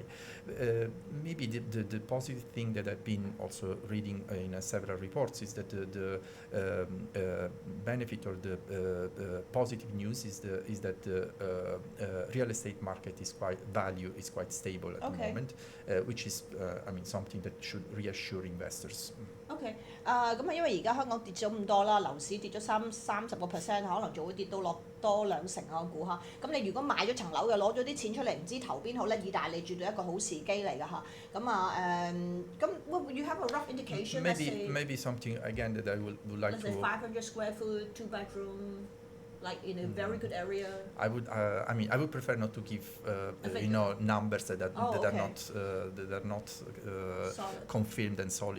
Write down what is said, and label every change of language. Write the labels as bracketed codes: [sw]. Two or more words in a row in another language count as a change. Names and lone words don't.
[en] Maybe the positive thing that I've been also reading in several reports is that the benefit or the positive news is that the real estate market is quite stable at the moment, which is something that should reassure investors. [yue] OK， 咁因為而家香港跌咗咁多啦，樓市跌咗30%，可能仲會跌到落多2成我估嚇。咁你如果買咗層樓嘅，攞咗啲錢出嚟，唔知投邊好咧？意大利絕對一個好時機嚟㗎嚇。 [en] 咁 you have a rough indication? Maybe something again that I would like let's to. Say 500 square foot, 2-bedroom. Like in a very good area. I would prefer not to give numbers that are not confirmed and solid.